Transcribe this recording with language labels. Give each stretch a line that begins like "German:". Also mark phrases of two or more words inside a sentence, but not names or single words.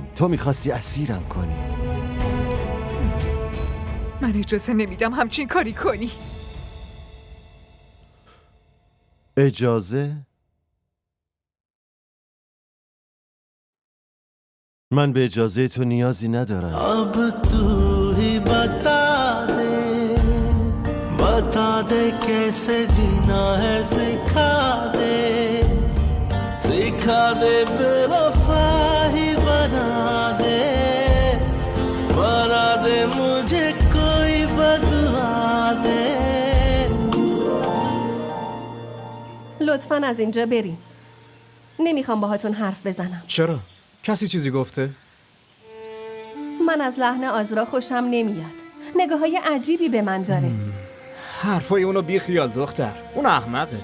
Persian: تو میخواستی اسیرم کنی. من اجازه نمیدم همچین کاری کنی. اجازه؟ من به اجازه تو نیازی ندارم.
Hindi: अब तू ही बता दे कैसे जीना है, सिखा दे बेवफाई बना दे मुझे कोई बदुआ दे.
Persian: لطفاً از اینجا بریم. نمیخوام باهاتون حرف بزنم. چرا؟ کسی چیزی گفته؟ من از لحن آزرا خوشم نمیاد. نگاه‌های عجیبی به من داره. حرفای اونو بی خیال دختر. اون احمقه.